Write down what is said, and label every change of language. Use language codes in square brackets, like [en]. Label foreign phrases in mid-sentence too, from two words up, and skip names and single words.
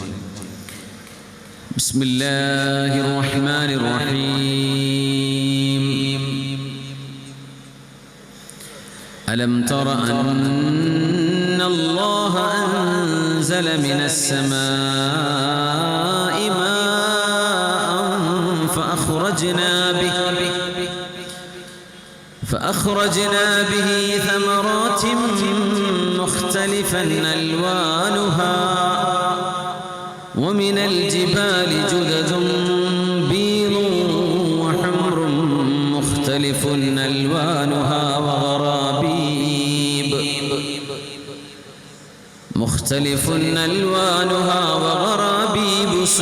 [ar] بسم الله الرحمن الرحيم. ألم تر أن الله أنزل من السماء فأخرجنا به ثمرات مختلفا ألوانها ومن الجبال جدد بيض وحمر مختلف ألوانها وغرابيب